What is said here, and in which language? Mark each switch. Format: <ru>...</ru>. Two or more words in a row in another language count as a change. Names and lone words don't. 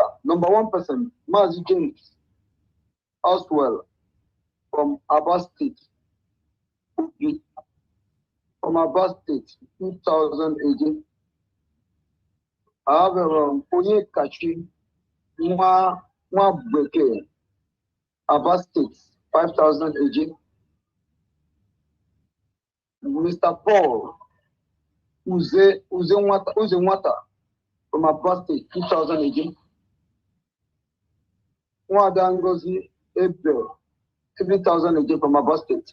<en>Number 1 person, Mazi James Oswell from Abba State. From Abba State, 2,000 again. I have Onye Kachi Nwa Beke, Abba State, 5,000 again. Mr. Paul Uze Nwata from Abba State, 2,000 again. Nwada Ngozi Ebel, 3,000 again from Abba State.</en>